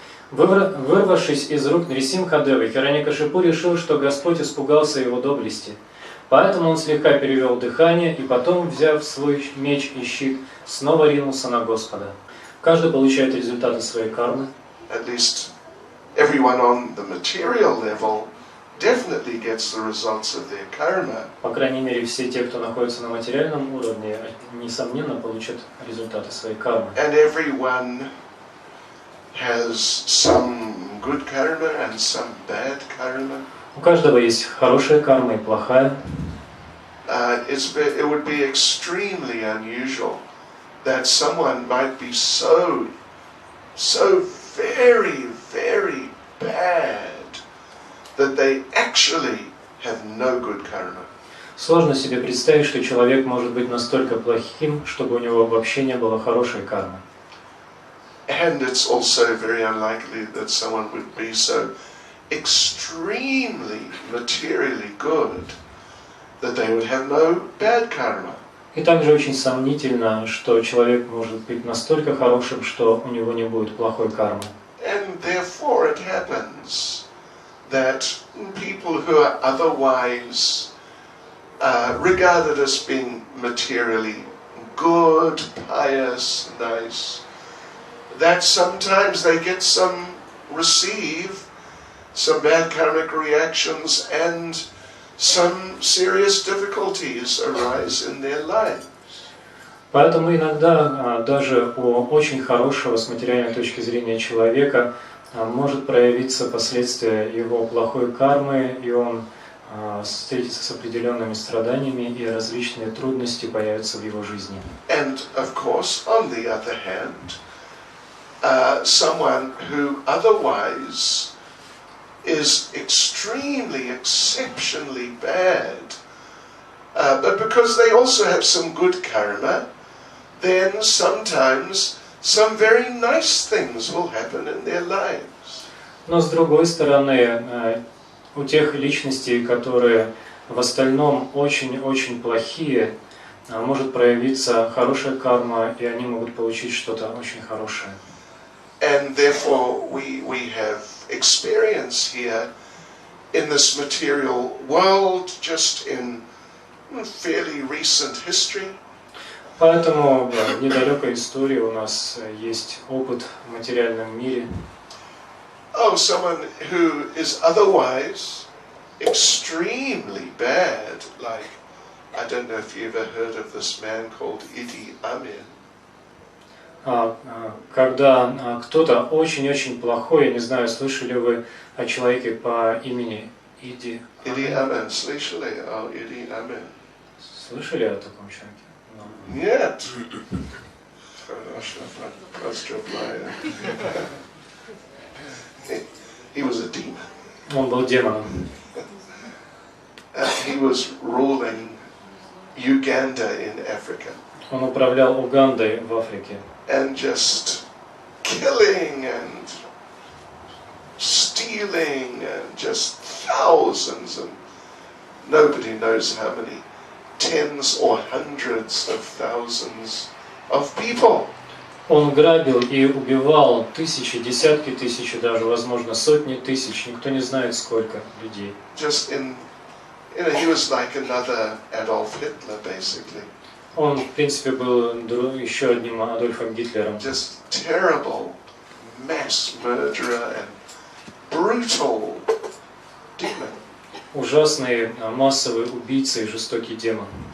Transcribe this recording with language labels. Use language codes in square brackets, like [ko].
[ru] Вырвавшись из рук Нарисимхадевы, Хираньякашипу решил, что Господь испугался его доблести. Поэтому он слегка перевел дыхание и потом, взяв свой меч и щит, снова ринулся на Господа. Каждый получает результаты своей кармы. [en] At least everyone on the material level definitely gets the results of their karma. [ru] По крайней мере, все те, кто находится на материальном уровне, несомненно, получат результаты своей кармы. [en] And everyone has some good karma and some bad karma. [ru] У каждого есть хорошая карма и плохая. [en] It would be extremely unusual that someone might be so very, very bad that they actually have no good karma. [ru] Сложно себе представить, что человек может быть настолько плохим, чтобы у него вообще не было хорошей кармы. [en] And it's also very unlikely that someone would be so extremely materially good that they would have no bad karma. [ru] И также очень сомнительно, что человек может быть настолько хорошим, что у него не будет плохой кармы. [en] And therefore it happens that people who are otherwise regarded as being materially good, pious, nice, that sometimes they get receive some bad karmic reactions and some serious difficulties arise in their lives. [ru] Поэтому иногда даже у очень хорошего с материальной точки зрения человека может проявиться последствия его плохой кармы, и он встретится с определенными страданиями, и различные трудности появятся в его жизни. [en] And of course, on the other hand, someone who otherwise is extremely, exceptionally bad, but because they also have some good karma, then sometimes some very nice things will happen in their lives. [ru] Но с другой стороны, у тех личностей, которые в остальном очень-очень плохие, может проявиться хорошая карма, и они могут получить что-то очень хорошее. [en] And therefore we have experience here in this material world, just in fairly recent history. [ru] Поэтому в недалекой истории у нас есть опыт в материальном мире. [en] Oh, someone who is otherwise extremely bad, like, I don't know if you ever heard of this man called Idi Amin. [ru] Когда кто-то очень-очень плохой, я не знаю, слышали вы о человеке по имени Иди Amin, слышали о Иди Amin? Слышали о таком человеке? Нет. Хорошо, поздравляю. [en] He was a demon. [ru] Он был демоном. [en] He was ruling Uganda in Africa. [ru] Он управлял Угандой в Африке. [en] And just killing and stealing and just thousands and nobody knows how many tens or hundreds of thousands of people. [ru] Он грабил и убивал тысячи, десятки тысяч, даже, возможно, сотни тысяч, никто не знает сколько людей. [en] Just in, he was like another Adolf Hitler, basically. [ru] Он, в принципе, был еще одним Адольфом Гитлером. [en] Just terrible mass murderer and brutal demon. [ru] Ужасный массовый убийца и жестокий демон.